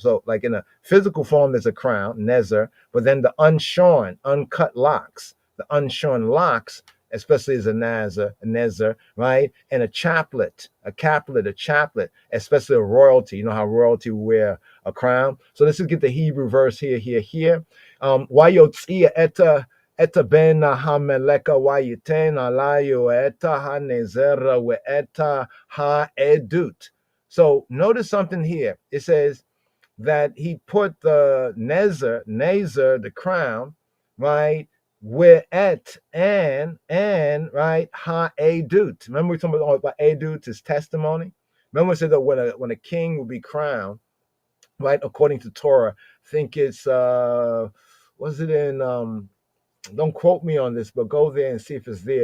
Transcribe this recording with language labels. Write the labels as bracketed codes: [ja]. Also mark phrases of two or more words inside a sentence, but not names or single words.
[en] So like in a physical form, there's a crown, nezer, but then the unshorn, uncut locks, the unshorn locks, especially as a nezer, right, and a chaplet, especially a royalty. You know how royalty wear a crown. So let's just get the Hebrew verse here. [he] ויוצא את בן המלך ויתן עליו את הנזר ואת העדות. [en] So notice something here. It says that he put the nezer, the crown, right, where et and right ha-edut. Remember we talking about edut is testimony. Remember we said that when a king will be crowned, right, according to Torah, I think it's was it in don't quote me on this, but go there and see if it's there.